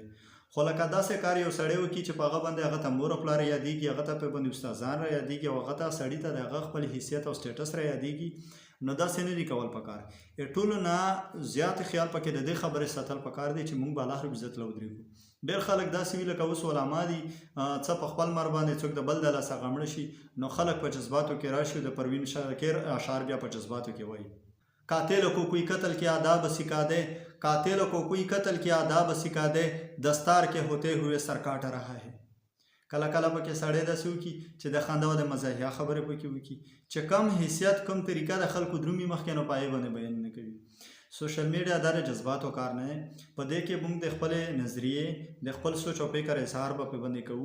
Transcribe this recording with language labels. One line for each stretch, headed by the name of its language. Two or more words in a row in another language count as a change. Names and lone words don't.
Pashto: خو لکه داسې کار یو سړی وکړي چې په هغه باندې هغه ته مور او پلار یادېږي، هغه ته پې باندې استادان را یادېږي او هغه ته سړي ته د هغه خپل حیثیت او سټیټس را یادېږي، نو داسې نه دي کول پکار. ټولو نه زیات خیال پکې د دې خبرې ساتل پکار دی چې موږ به الله رب عزت له ودرېږو. ډېر خلک داسې وي لکه اوس علما دي، څه په خپل مر باندې څوک د بل د لاسه غمړه شي، نو خلک په جذباتو کې راشي. د پروین شاکر اشعار بیا په جذباتو کې وایي:
Urdu: قاتل کو کوئی قتل کی آداب سکھا دے، قاتل کو کوئی قتل کی آداب سکھا دے، دستار کے ہوتے ہوئے سر کاٹ رہا ہے.
Pashto: کله کله پکې سړی داسې وکړي چې د خنده او د مزاحیه خبرې پکې وکړي چې کم حیثیت کم طریقه د خلکو درومي مخکې، نو په هغې باندې بیان نه کوي. سوشل میډیا دا د جذباتو کار نه دی. په دې کې موږ د خپلې نظریې د خپل سوچ او فکر اظهار به پې باندې کوو.